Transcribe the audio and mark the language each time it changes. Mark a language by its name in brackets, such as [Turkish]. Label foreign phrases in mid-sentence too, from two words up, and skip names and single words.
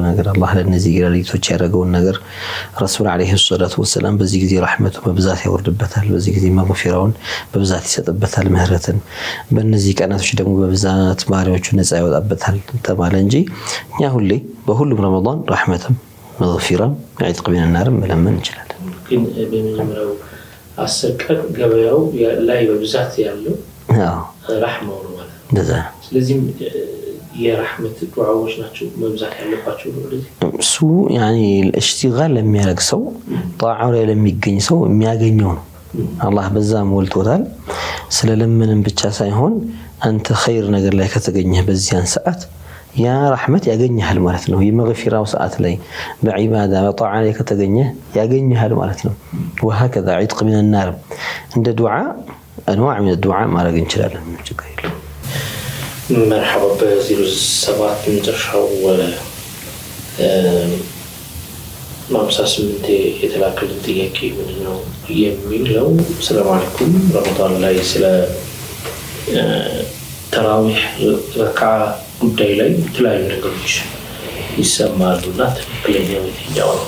[Amharic] ነገር አላህ ለነዚህ ሌሊቶች ያደረገውን ነገር ረሱል [Arabic] عليه الصلاة والسلام [Amharic] በዚህ ጊዜ ረህመቱ በብዛት ያወርድበታል፣ በዚህ ጊዜ መግፊራውን በብዛት ይሰጥበታል፣ ምህረትን በእነዚህ ቀናቶች ደግሞ በብዛት ባሪያዎቹ ነፃ ያወጣበታል ተባለ እንጂ እኛ ሁሌ በሁሉም ረመዳን ረህመትም መግፊራም [Arabic] عتق من النار [Amharic] መለመን እንችላለን። ግን በመጀመሪያው 10 ቀን ገበያው ላይ በብዛት ያለው ረህማው ነው ማለት ነው። ስለዚህ የረህመት ዱዓዎች ናቸው መብዛት ያለባቸው ነው። ስለዚህ እሱ ያኒ الاشتغال ለሚያደርግ ሰው ጣዓው ላይ ለሚገኝ ሰው የሚያገኘው ነው። አላህ በዛ ሞልቶታል። ስለለምንም ብቻ ሳይሆን አንተ ኸይር ነገር ላይ ከተገኘህ በዚያን ሰዓት ያ ረህመት ያገኘሃል ማለት ነው። የመግፊራው ሰዓት ላይ በዒባዳ በጣዓ ላይ ከተገኘህ ያገኘሃል ማለት ነው። [Arabic] وهكذا عتق من النار [Amharic] እንደ ዱዓ [Arabic] انواع من الدعاء [Amharic] ማድረግ እንችላለን። ችግር የለውም። [Arabic] مرحبا ب07 مترشح [Amharic] ማምሳስምንቴ የተላከልን ጥያቄ ምንድነው የሚለው [Arabic] سلام عليكم [Amharic] ረመዳን ላይ ስለ ተራዊህ ረካ ጉዳይ ላይ የተለያዩ ነገሮች ይሰማሉና ትክክለኛው የትኛው ነው?